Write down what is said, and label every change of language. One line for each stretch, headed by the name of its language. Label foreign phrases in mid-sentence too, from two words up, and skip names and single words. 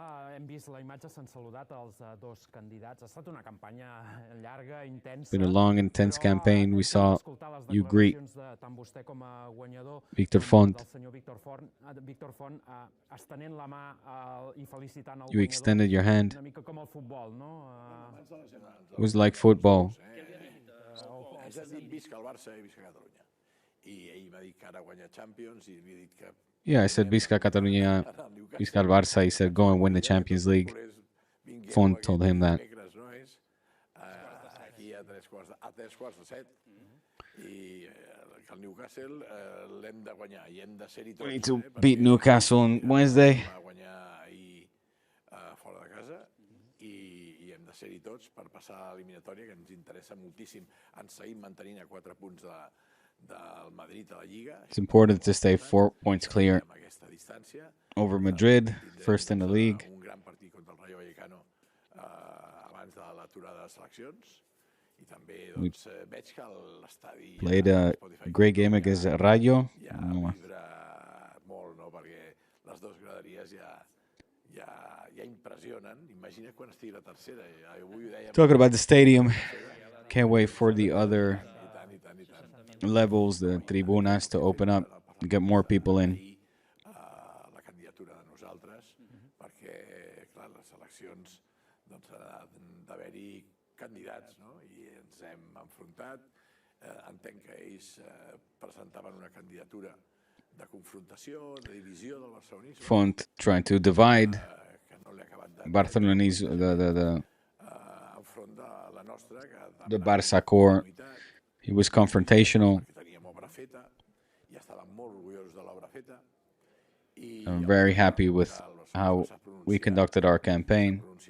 English: It's been a long, intense campaign. We saw you greet Victor Font. You extended your hand. It was like football.
Catalan: I ell m'ha dit que ara guanya Champions i li he dit que
English: Yeah, I said
Catalan: Visca Catalunya, Visca el Barça.
English: He said go and win the Champions League. Font told him that.
Catalan: Aquí a 3:15 i que el Newcastle l'hem de guanyar i hem de ser-hi tots.
English: We need to beat Newcastle on Wednesday.
Catalan: Guanyar ahir fora de casa i hem de ser-hi tots per passar a l'eliminatòria, que ens interessa moltíssim. Ens seguim mantenint a 4 punts del Madrid a la Lliga.
English: It's important to stay 4 points clear over Madrid, first in the league.
Catalan: Un gran partit contra el Rayo Vallecano abans de l'aturada de les seleccions. I també doncs, veig que l'estadi
English: Played a great game against Rayo.
Catalan: ja vibra molt, no? Perquè les dues graderies ja impressionen. Imagina quan estigui la tercera. Avui ho dèiem.
English: Talking about the stadium, can't wait for the other levels, the tribunas, to open up and get more people in.
Catalan: La candidatura de nosaltres, perquè, clar, les eleccions doncs, ha d'haver-hi candidats, no? I ens hem enfrontat. Entenc que ells presentaven una candidatura de confrontació, de divisió del barcelonisme.
English: Font trying to divide Barcelonese, the Barça core. He was confrontational. I'm very happy with how we conducted our campaign.